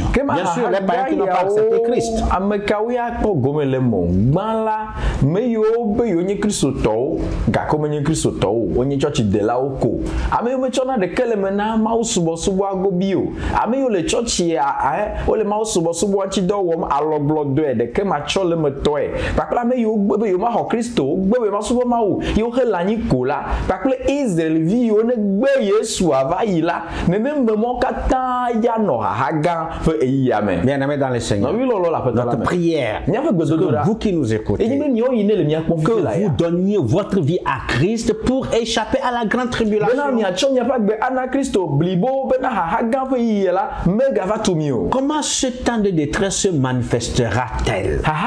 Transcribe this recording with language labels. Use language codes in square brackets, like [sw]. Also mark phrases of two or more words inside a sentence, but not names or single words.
[fr] Bien sûr, les païens qui n'ont pas accepté Christ. [ee] Amekawo ya kpɔ gome le mɔ gbã la, me yiwo be yewo nye kristotɔwo gake menye kristotɔwo, wonye tsɔtsidelawo ko. Ame yiwo metsɔna ɖeke le me na Mawu subɔsubɔ agobi o. Ame yiwo le tsɔtsia wole Mawu subɔsubɔ ŋuti dɔ wɔm alɔgblɔdɔe ɖeke matsɔ le me tɔe. Kpakple ame yiwo gbe be yewo maxɔ Kristo, gbe be masubɔ Mawu, yiwo he le anyi ko la, kpakple Israelvi yiwo ne gbe Yesu ava yi la, nenem be mɔ katã ya nɔ haha gã ƒe eyia me. [fr] Bien-aimés dans le Seigneur, notre prière, que vous qui nous écoutez, que vous donniez votre vie à Christ pour échapper à la grande tribulation. Comment ce temps de détresse se manifestera-t-elle?